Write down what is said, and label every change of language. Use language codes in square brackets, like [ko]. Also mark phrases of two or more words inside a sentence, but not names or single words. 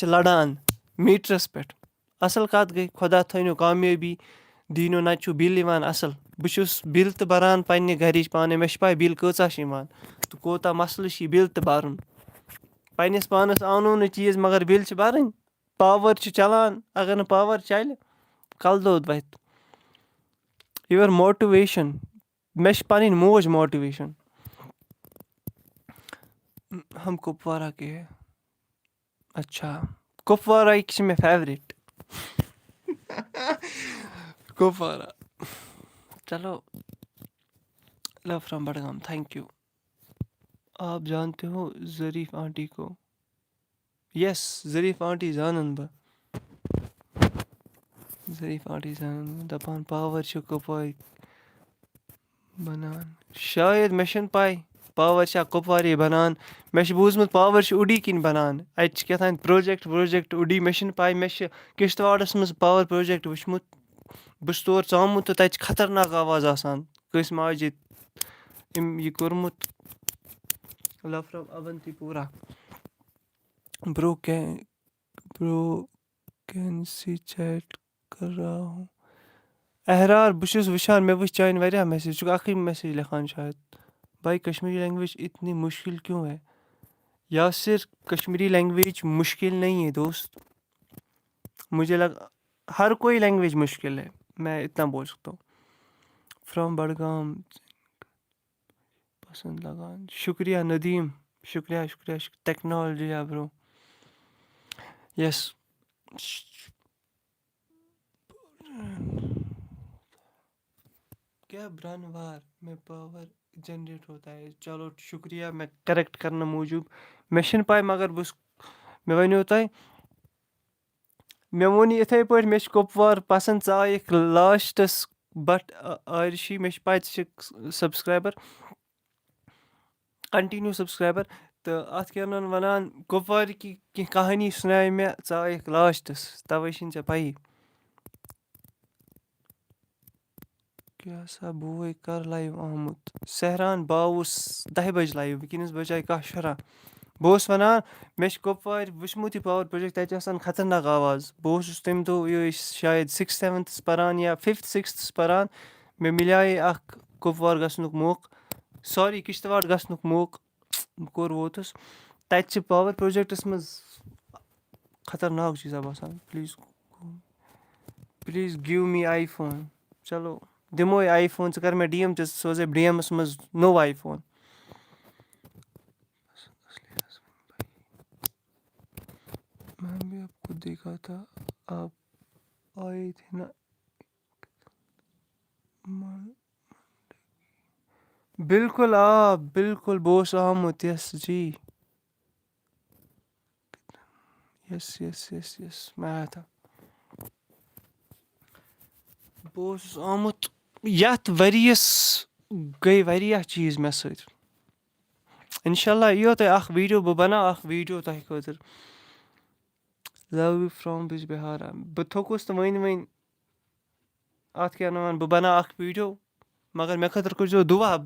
[ks] لَڑان میٖٹرَس پٮ۪ٹھ اَصٕل کَتھ گٔے خۄدا تھٲینو کامیٲبی دیٖنو نَتہٕ چھُ بِل یِوان اَصٕل بہٕ چھُس بِل تہِ بَران پنٛنہِ گَرِچ پانَے مےٚ چھِ پَے بِل کۭژاہ چھِ یِوان تہٕ کوتاہ مَسلہٕ چھِ یہِ بِل تہِ بَرُن پنٛنِس پانَس آنو نہٕ چیٖز مگر بِل چھِ بَرٕنۍ پاوَر چھِ چَلان اگر نہٕ پاوَر چَلہِ کَلہٕ دود وَتھِ [en] your motivation [ks] مےٚ چھِ پَنٕنۍ موج ماٹِویشَن [ur] ہم کُپوارہ کے ہے اچھا [ks] کُپوارہٕکۍ چھِ مےٚ فیورِٹ کُپوارہ [ur] چلو [en] love from [ur] بڈگام [en] thank you [ur] آپ جانتے ہو ظریف آنٹی کو [ks] یس ظریف آنٹی زانَن بہٕ ظریف آنٹی زانَن بہٕ دَپان پاوَر چھُ کُپوارِ بَنان شاید مےٚ چھَنہٕ پَے پاوَر چھا کُپوارے بَنان مےٚ چھُ بوٗزمُت پاوَر چھُ اُڈی کِنۍ بَنان اَتہِ چھِ کیٛاہ تام پرٛوجَکٹ ووجَکٹ اُڈی مےٚ چھِنہٕ پَے مےٚ چھِ کِشتواڑَس منٛز پاوَر پرٛوجَکٹ وٕچھمُت بہٕ چھُس تور ژامُت تہٕ تَتہِ چھِ خطرناک آواز آسان کٲنٛسہِ ماجہِ أمۍ یہِ کوٚرمُت [en] love from [ks] اَونتی پورہ برو [ur] کین سی چیٹ کر رہا ہوں [ks] احرار بہٕ چھُس وٕچھان مےٚ وٕچھ چانہِ واریاہ میسیج ژٕ چھُکھ اَکٕے میسیج لیکھان [ur] شاید بھائی کشمیری لینگویج اتنی مشکل کیوں ہے یاسر کشمیری لینگویج مشکل نہیں ہے دوست مجھے لگا ہر کوئی لینگویج مشکل ہے میں اتنا بول سکتا ہوں فرام بڈگام پسند لگان شکریہ ندیم شکریہ ٹیکنالوجی ہے برو یس کیا برانوار میں پاور جنریٹ ہوتا ہے [ks] چلو شُکریہ مےٚ کَریکٹ کَرنہٕ موٗجوٗب مےٚ چھِنہٕ پَے مگر بہٕ مےٚ وَنیو تۄہہِ مےٚ ووٚن یہِ یِتھَے پٲٹھۍ مےٚ چھِ کُپوار پَسنٛد ژٕ آیکھ لاسٹَس بٹ آرشی مےٚ چھِ پَے ژٕ چھِکھ سبسکرایبر کَنٹِنیوٗ سبسکرایبر تہٕ اَتھ کیٛاہ وَنان کُپوارِکی کینٛہہ کہانی سُناے مےٚ ژٕ آیکھ لاسٹَس تَوَے چھِنہٕ ژےٚ پَیی کیٛاہ سا بوے کر لایِو آمُت سحران بہٕ آوُس 10 بَجہِ لایِو وٕنکیٚنَس بَجاے 10:15 بہٕ اوسُس وَنان مےٚ چھِ کُپوارِ وٕچھمُت یہِ پاوَر پرٛوجَکٹ تَتہِ چھِ آسان خطرناک آواز بہٕ اوسُس تَمہِ دۄہ یہِ شاید 6th 7th پَران یا 5th 6th پَران مےٚ مِلیٛاے اَکھ کُپوار گژھنُک موقعہٕ ساری کِشتواڑ گژھنُک موقعہٕ بہٕ کوٚر ووتُس تَتہِ چھِ پاوَر پرٛوجَکٹَس منٛز خطرناک چیٖزا باسان [en] please give me iPhone [ks] چلو دِموے آی فون ژٕ کَر مےٚ ڈی اٮ۪م تہِ ژٕ سوزَے ڈی اٮ۪مَس منٛز نوٚو آی فون [ur] میں بھی آپ کو دیکھا تھا آپ آئے تھے نا بالکل آ بالکل [ks] بہٕ اوسُس آمُت [ur] یس جی یس میں آیا تھا [ks] بہٕ اوسُس آمُت یَتھ ؤریَس گٔے واریاہ چیٖز مےٚ سۭتۍ اِنشاء اللہ یِیو تۄہہِ اَکھ ویٖڈیو بہٕ بَناو اَکھ ویٖڈیو تۄہہِ خٲطرٕ [en] love you from [ks] بِجبِہارا بہٕ تھوٚکُس نہٕ وٕنۍ اَتھ کیٛاہ وَنان بہٕ بَناو اَکھ ویٖڈیو مگر مےٚ خٲطرٕ کٔرۍزیو دُعا بہٕ